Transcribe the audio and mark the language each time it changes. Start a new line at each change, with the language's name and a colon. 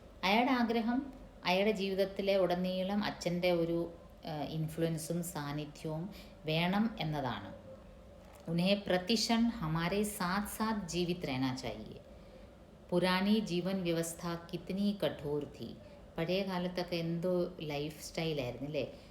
Malayalam: അയാളുടെ ആഗ്രഹം അയാളുടെ ജീവിതത്തിലെ ഉടനീളം അച്ഛൻ്റെ ഒരു ഇൻഫ്ലുവൻസും സാന്നിധ്യവും വേണം എന്നതാണ്.
Hindi: उन्हें प्रतिक्षण हमारे साथ साथ जीवित रहना चाहिए. पुरानी जीवन व्यवस्था कितनी कठोर थी.
Malayalam: പഴയ കാലത്തൊക്കെ എന്തോ ലൈഫ് സ്റ്റൈലായിരുന്നു അല്ലേ.